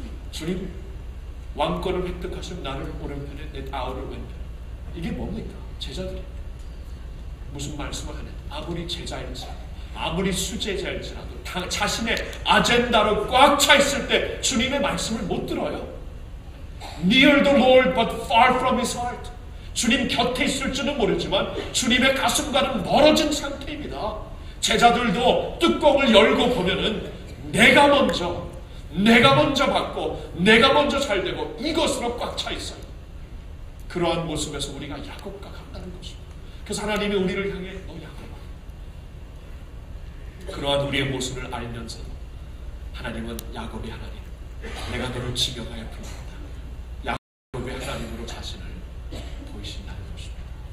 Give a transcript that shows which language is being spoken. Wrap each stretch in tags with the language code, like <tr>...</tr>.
<ko>주님, 왕권을 획득하신 나를 오른편에, 내 아우를 왼편에. 이게 뭡니까? 제자들이 무슨 말씀을 하냐? 아무리 제자일지라도, 아무리 수제자일지라도 자신의 아젠다로 꽉 차 있을 때 주님의 말씀을 못 들어요.</ko> <en>Near the Lord but far from His heart.</en> <ko>주님 곁에 있을지는 모르지만 주님의 가슴과는 멀어진 상태입니다. 제자들도 뚜껑을 열고 보면은 내가 먼저 받고 내가 먼저 잘 되고 이것으로 꽉 차 있어요. 그러한 모습에서 우리가 야곱과 같다는 것입니다. 그래서 하나님이 우리를 향해 너 야곱아, 그러한 우리의 모습을 알면서도 하나님은 야곱의 하나님, 내가 너를 지명하여 부른다, 야곱의 하나님으로 자신을 보이신다는 것입니다.</ko>